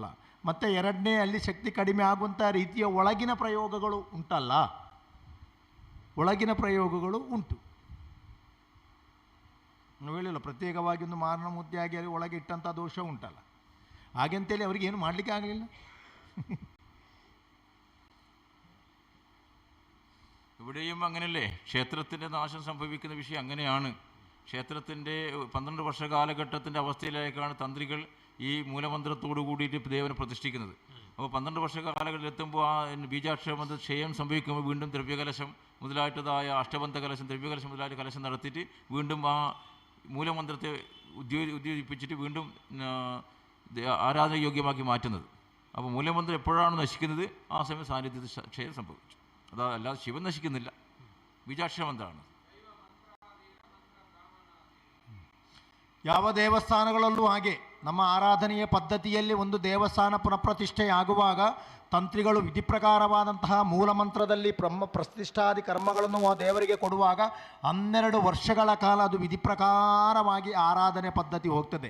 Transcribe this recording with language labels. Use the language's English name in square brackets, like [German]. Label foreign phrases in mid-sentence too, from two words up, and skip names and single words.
[Kannada] ಮತ್ತು 2ನೇ ಅಲ್ಲಿ ಶಕ್ತಿ ಕಡಿಮೆ ಆಗುವಂಥ ರೀತಿಯ ಒಳಗಿನ ಪ್ರಯೋಗಗಳು ಉಂಟಲ್ಲ, ಒಳಗಿನ ಪ್ರಯೋಗಗಳು ಉಂಟು. ನಾವು ಹೇಳಿಲ್ಲ, ಪ್ರತ್ಯೇಕವಾಗಿ ಒಂದು ಮಾರಣ ಮುದ್ದೆಯಾಗಿ ಅಲ್ಲಿ ಒಳಗೆ ಇಟ್ಟಂಥ ದೋಷ ಉಂಟಲ್ಲ. ಹಾಗೆಂತೇಳಿ ಅವ್ರಿಗೆ ಏನು ಮಾಡಲಿಕ್ಕೆ ಆಗಲಿಲ್ಲ. [Malayalam] ഇവിടെയും അങ്ങനെയല്ലേ? ക്ഷേത്രത്തിൻ്റെ നാശം സംഭവിക്കുന്ന വിഷയം അങ്ങനെയാണ്. ക്ഷേത്രത്തിൻ്റെ 12 വർഷ കാലഘട്ടത്തിൻ്റെ അവസ്ഥയിലേക്കാണ് തന്ത്രികൾ ഈ മൂലമന്ത്രത്തോടു കൂടിയിട്ട് ദേവനെ പ്രതിഷ്ഠിക്കുന്നത്. അപ്പോൾ 12 വർഷ കാലഘട്ടത്തിലെത്തുമ്പോൾ ആ ബീജാക്ഷരമന്ത്ര ക്ഷയം സംഭവിക്കുമ്പോൾ വീണ്ടും ദ്രവ്യകലശം മുതലായിട്ടതായ അഷ്ടബന്ധ കലശം, ദ്രവ്യകലശം മുതലായിട്ട് കലശം നടത്തിയിട്ട് വീണ്ടും ആ മൂലമന്ത്രത്തെ ഉദ്യോജിപ്പിച്ചിട്ട് വീണ്ടും ആരാധനയോഗ്യമാക്കി മാറ്റുന്നത്. അപ്പോൾ മൂലമന്ത്രം എപ്പോഴാണ് നശിക്കുന്നത്? ആ സമയം സാന്നിധ്യത്തിൽ ക്ഷയം സംഭവിച്ചു. അല്ലാതെ ശിവൻ നശിക്കുന്നില്ല, ബീജാക്ഷരമന്ത്രമാണ്. [Kannada] ಯಾವ ದೇವಸ್ಥಾನಗಳಲ್ಲೂ ಹಾಗೆ ನಮ್ಮ ಆರಾಧನೆಯ ಪದ್ಧತಿಯಲ್ಲಿ ಒಂದು ದೇವಸ್ಥಾನ ಪುನಃಪ್ರತಿಷ್ಠೆಯಾಗುವಾಗ ತಂತ್ರಿಗಳು ವಿಧಿ ಪ್ರಕಾರವಾದಂತಹ ಮೂಲಮಂತ್ರದಲ್ಲಿ ಪ್ರತಿಷ್ಠಾದಿ ಕರ್ಮಗಳನ್ನು ಆ ದೇವರಿಗೆ ಕೊಡುವಾಗ 12 ವರ್ಷಗಳ ಕಾಲ ಅದು ವಿಧಿ ಪ್ರಕಾರವಾಗಿ ಆರಾಧನೆ ಪದ್ಧತಿ ಹೋಗ್ತದೆ.